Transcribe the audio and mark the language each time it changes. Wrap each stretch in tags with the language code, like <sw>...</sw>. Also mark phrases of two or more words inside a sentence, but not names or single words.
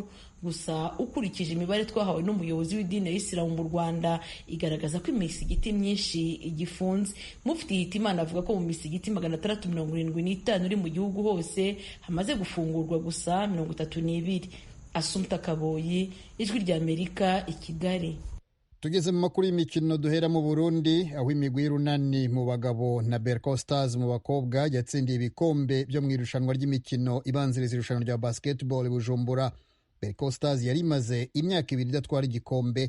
<rw>Gusa ukurikije imibare twahawe n'umuyobozi w'idini ya Isilamu mu Rwanda igaragaza ko imisigiti myinshi igifunze. Mufti Hitimana avuga ko mu misigiti 675 iri mu gihugu hose hamaze gufungurwa gusa 32. Asumta Kaboyi, Ijwi ry'Amerika, i Kigali. Tugeze mu makuru y'imikino, duhera mu Burundi aho imigwi y'urunani mu bagabo na Berco Stars mu bakobwa yatsindiye ibikombe byo mu irushanwa ry'imikino ibanziriza irushanwa rya basketball Bujumbura. Berco Stars yari imaze imyaka 2 idatwara igikombe.</rw>